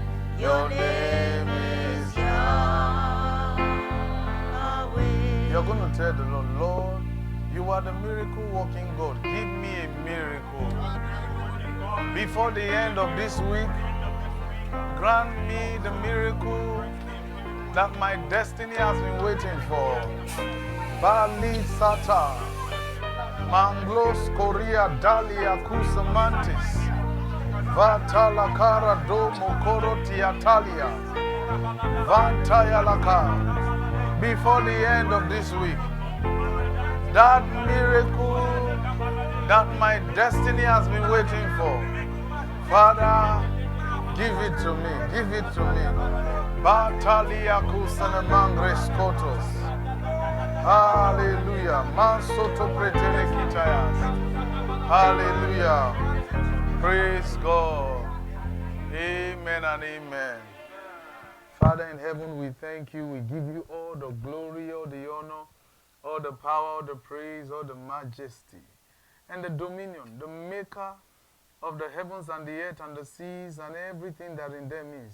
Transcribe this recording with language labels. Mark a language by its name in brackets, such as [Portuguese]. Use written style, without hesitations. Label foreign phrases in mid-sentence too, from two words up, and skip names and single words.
[English] Your name is Yahweh. You're going to tell the Lord, Lord, you are the miracle working God. Give me a miracle. Before the end of this week, grant me the miracle that my destiny has been waiting for. Bali Sata, Manglos Korea Dalia Kusamantis, Vatala Kara Domo Korotiatalia, Vantaya Laka. Before the end of this week, that miracle that my destiny has been waiting for, Father, give it to me, give it to me. Batalia kusanemangres kotos. Hallelujah. Mansoto pretele kitayas. Hallelujah. Praise God. Amen and amen. Father in heaven, we thank you. We give you all the glory, all the honor, all the power, all the praise, all the majesty, and the dominion, the maker of the heavens and the earth and the seas and everything that in them is.